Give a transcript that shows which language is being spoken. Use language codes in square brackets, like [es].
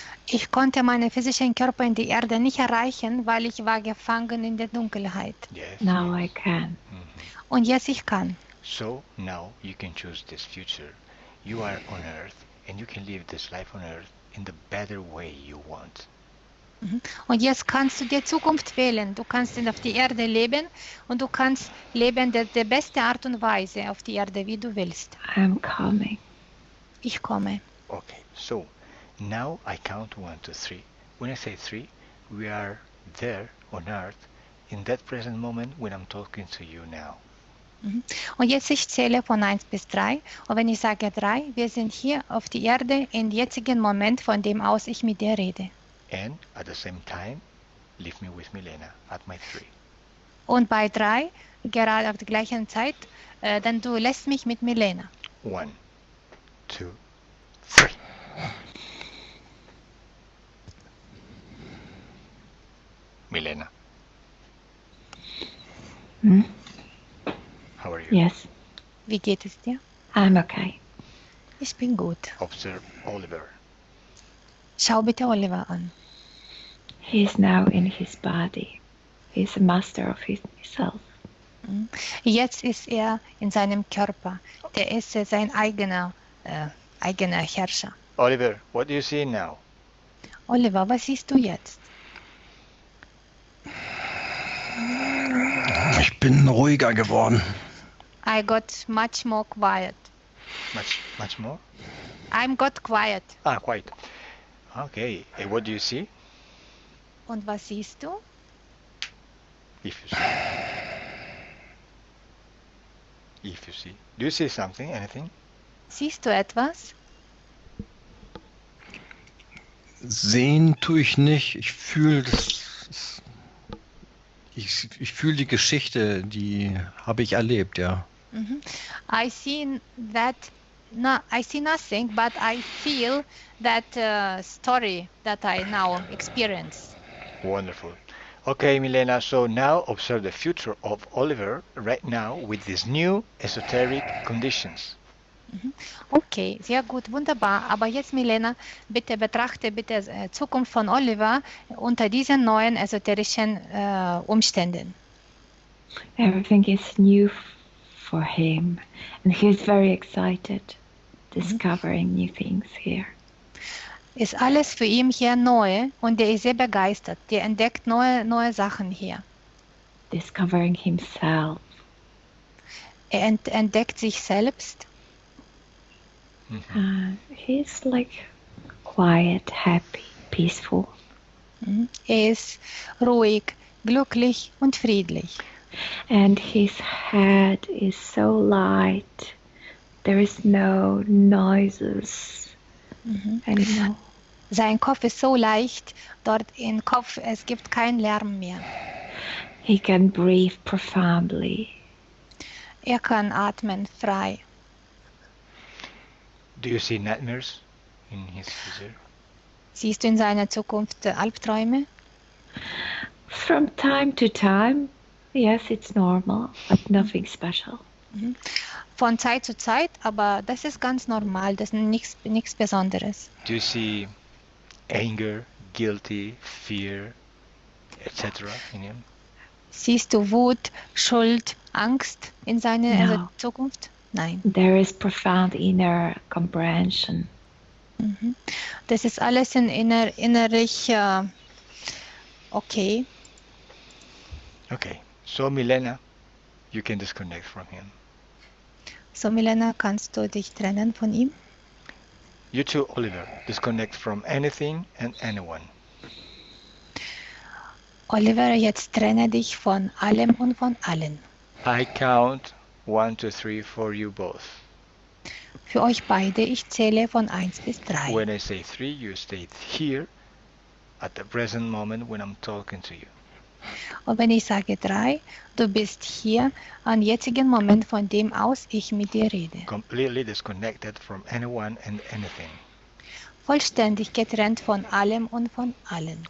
[de] Ich konnte meinen physischen Körper in die Erde nicht erreichen, weil ich war gefangen in der Dunkelheit. [en] yes. Now I can. [de] Und jetzt ich kann. [en] So now you can choose this future. You are on Earth, and you can live this life on Earth in the better way you want. [de] Und jetzt kannst du die Zukunft wählen. Du kannst auf die Erde leben und du kannst leben der beste Art und Weise auf die Erde, wie du willst. [en] I'm coming. [de] Ich komme. [en] Okay, so Now I count 1, 2, 3. When I say 3, we are there on Earth in that present moment when I'm talking to you now. [de] Und jetzt ich zähle von 1 bis 3. Und wenn ich sage 3, wir sind hier auf der Erde im jetzigen Moment, von dem aus ich mit dir rede. [en] And at the same time, leave me with Milena at my 3. [de] Und bei 3, gerade auf der gleichen Zeit, dann du lässt mich mit Milena. [en] 1, 2, 3. Milena, how are you? Yes, [de] Wie geht es dir? [en] I'm okay. [de] Ich bin gut. [en] Observe Oliver. [de] Schau bitte Oliver an. [en] He is now in his body. He is a master of himself. [de] Jetzt ist er in seinem Körper. Der ist sein eigener Herrscher. [en] Oliver, what do you see now? [de] Oliver, was siehst du jetzt? Ich bin ruhiger geworden. [en] I got much more quiet. Much more? I'm got quiet. Quite. Okay. And what do you see? [de] Und was siehst du? [en] If you see. If you see. Do you see something? Anything? [de] Siehst du etwas? Sehen tue ich nicht. Ich fühle das. Ich fühle die Geschichte, die habe ich erlebt, ja. [en] I see that. No, I see nothing, but I feel that story that I now experience. Wonderful. Okay, Milena, so now observe the future of Oliver right now with these new esoteric conditions. [de] Okay, sehr gut, wunderbar. Aber jetzt, Milena, bitte betrachte bitte Zukunft von Oliver unter diesen neuen esoterischen Umständen. [en] Everything is new for him, and he's very excited, discovering new things here. [de] Ist alles für ihn hier neu und er ist sehr begeistert. Der entdeckt neue Sachen hier. [en] Discovering himself. [de] Er entdeckt sich selbst. [en] He's like quiet, happy, peaceful. [de] Er ist ruhig, glücklich und friedlich. [en] And his head is so light. There is no noises anymore. [de] Sein Kopf ist so leicht, dort im Kopf, es gibt keinen Lärm mehr. [en] He can breathe profoundly. [de] Er kann atmen frei. [en] Do you see nightmares in his future? [de] Siehst du in seiner Zukunft Albträume? [en] From time to time, yes, it's normal, but nothing special. [de] Von Zeit zu Zeit, aber das ist ganz normal, das ist nichts Besonderes. [en] Do you see anger, guilty, fear, etc. in him? [de] Siehst du Wut, Schuld, Angst in seiner No. Zukunft? Nein. [en] There is profound inner comprehension. [de] Das ist alles innerlich okay. [en] Okay, so Milena, you can disconnect from him. [de] So, Milena, kannst du dich trennen von ihm? [en] You too, Oliver, disconnect from anything and anyone. [de] Oliver, jetzt trenne dich von allem und von allen. [en] I count 1, 2, 3 for you both. [de] Für euch beide, ich zähle von 1 bis 3. [en] When I say 3, you stay here at the present moment when I'm talking to you. [de] Und wenn ich sage 3, du bist hier am jetzigen Moment, von dem aus ich mit dir rede. [en] Completely disconnected from anyone and anything. [de] Vollständig getrennt von allem und von allen.